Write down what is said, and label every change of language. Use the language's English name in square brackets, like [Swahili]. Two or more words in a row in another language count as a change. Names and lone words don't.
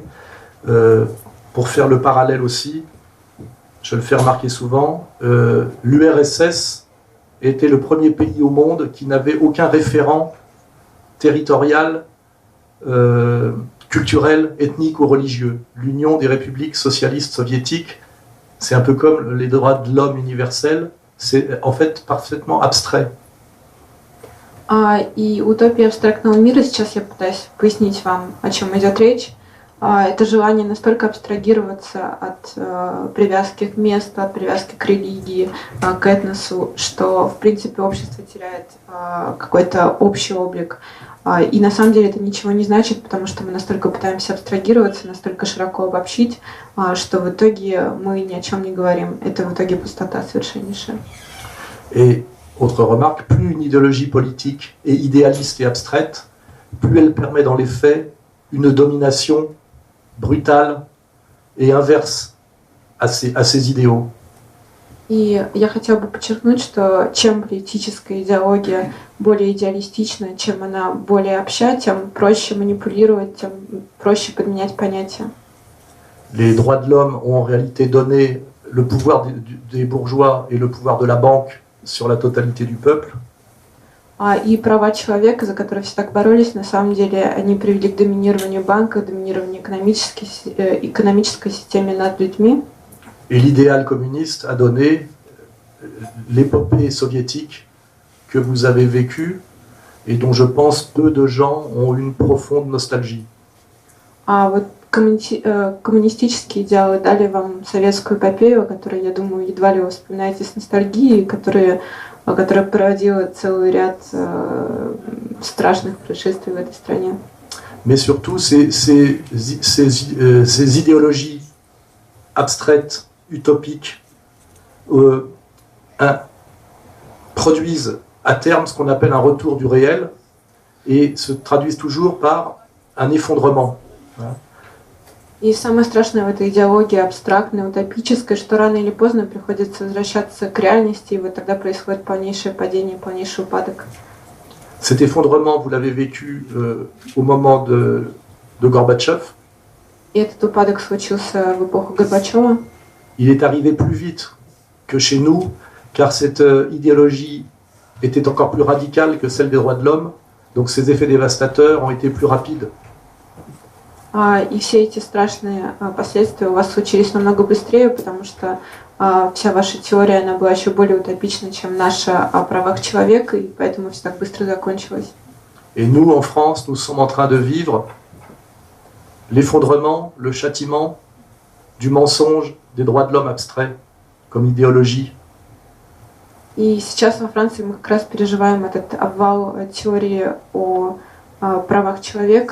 [French] Pour faire le parallèle aussi, je le fais remarquer souvent, l'URSS était le premier pays au monde qui n'avait aucun référent territorial, culturel, ethnique ou religieux. L'Union des républiques socialistes soviétiques, c'est un peu comme les droits de l'homme universels, c'est en fait parfaitement abstrait. [Russian] И утопия абстрактного мира, сейчас я пытаюсь пояснить вам, о чем идет речь. Это желание настолько абстрагироваться от привязки к месту, от привязки к религии, к этносу, что, в принципе, общество теряет какой-то общий облик. И на самом деле это ничего не значит, потому что мы настолько пытаемся абстрагироваться, настолько широко обобщить, что в итоге мы ни о чем не говорим. Это в итоге пустота совершеннейшая. [French] Et autre remarque, plus une idéologie politique est idéaliste et abstraite, plus elle permet dans les faits une domination brutale et inverse à ces idéaux. [Russian] И я хотела бы подчеркнуть, что чем политическая идеология более идеалистична, чем она более обща, тем проще манипулировать, тем проще подменять понятия. [French] Les droits de l'homme ont en réalité donné le pouvoir des bourgeois et le pouvoir de la banque sur la totalité du peuple. [Russian] И права человека, за которые все так боролись, на самом деле они привели к доминированию банка, доминированию экономической системы над людьми. [French] Et l'idéal communiste a donné l'épopée soviétique que vous avez vécue et dont je pense peu de gens ont une profonde nostalgie. [Russian] А вот коммунистические идеалы дали вам советскую эпопею, которую, я думаю, едва ли вы вспоминаете с ностальгией, которая породила целый ряд страшных происшествий в этой стране. [French] Mais surtout, ces idéologies abstraites, utopiques, produisent à terme ce qu'on appelle un retour du réel et se traduisent toujours par un effondrement. [Russian] И самое страшное в этой идеологии абстрактной, утопической, что рано или поздно приходится возвращаться к реальности, и вот тогда происходит полнейшее падение, полнейший упадок. [French] Cet effondrement, vous l'avez vécu au moment de Gorbatchev. [Russian] И этот упадок случился в эпоху Горбачева. [French] Il est arrivé plus vite que chez nous, car cette idéologie était encore plus radicale que celle des droits de l'homme, donc ses effets dévastateurs ont été plus rapides. [Russian] И все эти страшные последствия у вас случились намного быстрее, потому что вся ваша теория, она была еще более утопична, чем наша о правах человека, и поэтому все так быстро закончилось. [French] Et nous, en France, nous sommes en train de vivre l'effondrement, le châtiment du mensonge des droits de l'homme abstrait comme idéologie. [Russian] И сейчас во Франции мы как раз переживаем этот обвал теории о правах человека.